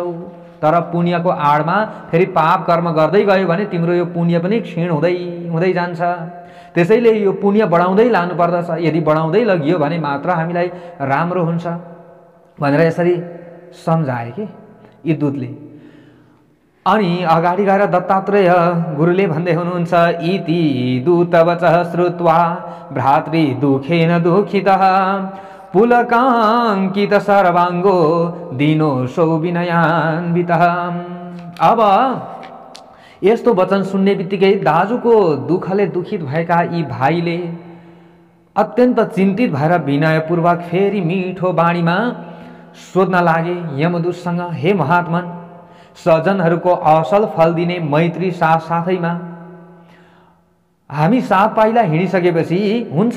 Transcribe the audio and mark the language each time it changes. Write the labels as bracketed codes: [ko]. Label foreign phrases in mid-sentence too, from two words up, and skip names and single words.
[ne] तर पुण्यको आडमा फेरि पाप कर्म गर्दै गयो भने तिम्रो यो पुण्य पनि क्षीण हुँदै हुँदै जान्छ। त्यसैले यो पुण्य बढाउँदै लानुपर्दछ। यदि बढाउँदै लगियो भने मात्र हामीलाई राम्रो हुन्छ भनेर यसरी सम्झाए कि यी दूतले। अनि अगाडि गएर दत्तात्रेय गुरुले भन्दै हुनुहुन्छ, [sa] इति दूतवचः श्रुत्वा भ्रातृ दुखेन दुखितः पुलकाङ्कित सर्वाङ्गो दीनोऽसौ विनयान्वितः। [ne] अब यस्तो वचन सुन्ने बित्तिकै दाजुको दुःखले दुखित भएका यी भाइले अत्यन्त चिन्तित भएर विनयपूर्वक फेरि मिठो बाणीमा सोध्न लागे यमदूतसँग, हे महात्मन, सज्जनहरूको असल फल दिने मैत्री साथ साथैमा हामी 7 पाइला हिँडिसकेपछि हुन्छ।